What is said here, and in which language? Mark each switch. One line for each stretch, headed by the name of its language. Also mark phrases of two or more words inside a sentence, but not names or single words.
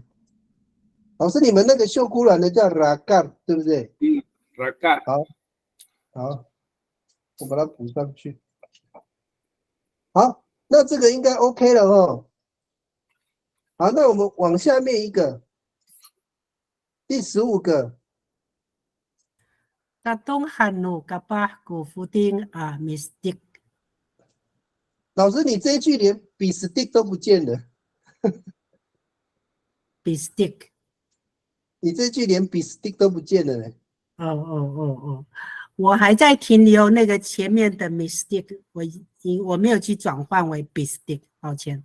Chinese: 老师，你们那个秀姑峦的叫拉嘎，对不对？拉嘎。好，我把它补上去。好，那这个应该 OK 了哦。好，那我们往下面一个，第15个。
Amis: Tatong hanu kapah ku footing mistik。
Chinese: 老师，你这一句连比 stick 都不见了。比 stick。你这句连比 stick 都不见了呢。我还在停留那个前面的 mistake， 我没有去转换为 be stick， 抱歉。